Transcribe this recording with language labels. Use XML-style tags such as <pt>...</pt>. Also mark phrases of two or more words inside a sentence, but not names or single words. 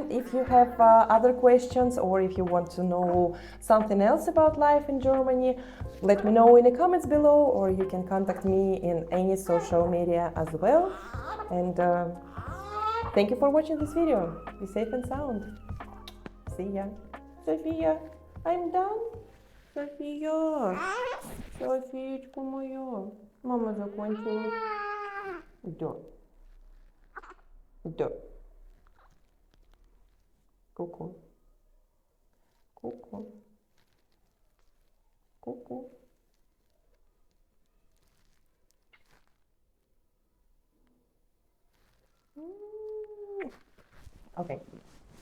<en>If you have other questions or if you want to know something else about life in Germany, let me know in the comments below, or you can contact me in any social media as well. And thank you for watching this video. Be safe and sound. See ya. София, I'm done.</en> <ru>София, Софиечка моя. Мама закончила. Да. Да. Ку-ку. Ку-ку. Ку-ку.</ru> <en>Okay.</en>